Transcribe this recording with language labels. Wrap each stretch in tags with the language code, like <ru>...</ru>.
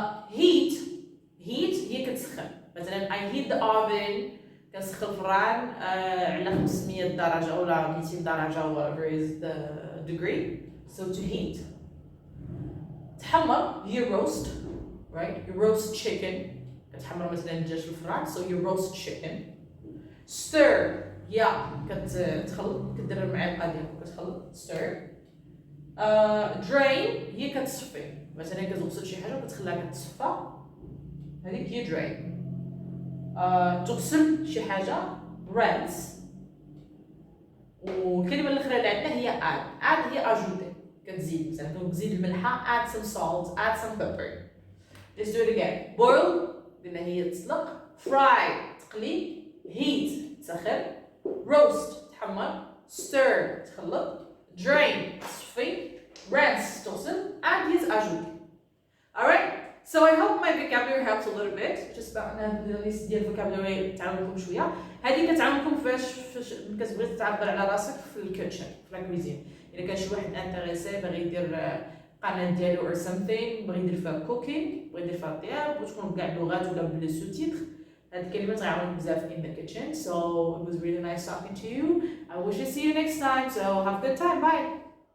<ar>heat هي كتسخن, مثلا</ar> <en>I heat the oven</en> <ar>كنسخن الفران على 500 درجة أو 200 درجة</ar> <en>whatever is the degree, so to heat.</en> <ar>تحمر هي roast, right,</ar> <en>you roast chicken,</en> <ar>كتحمر مثلا الدجاج في الفران, so you roast chicken. stir هي كتخلط, كدير المعلقة ديالك كتخلط, stir. drain هي كتصفي, مثلا كتغسل شي حاجة وكتخليها كتصفى, هذيك هي drain. تغسل شي حاجة, rinse. والكلمة الأخرى اللي عندنا هي add هي ajouter, كتزيد مثلا كتزيد الملحة,</ar> <en>add some salt, add some pepper. let's do it again.</en> <ar>boil قلنا هي تسلق, fry تقلي, heat تسخن, roast تحمر, stir تخلط, drain تصفي, rinse تغسل, and هي ajouter.</ar> <en>alright, so I hope my vocabulary helps a little bit.</en> <ar>just نهضر ليست ديال vocabulary تعاونكم شويه. هذه كتعاونكم فاش كتبغي تعبر على راسك في الكيتشن في لا كويزين. الا كان شي واحد انتريسي باغي يدير قناه ديالو or something, باغي يدير فيها cooking, باغي يدير فيها الطياب, وتكون بكاع اللغات ولا بلي سو تيتر, هاد الكلمات غيعاونوك بزاف in the kitchen.</ar> <en>so it was really nice talking to you. I wish to see you next time, so have a good time. Bye.</en>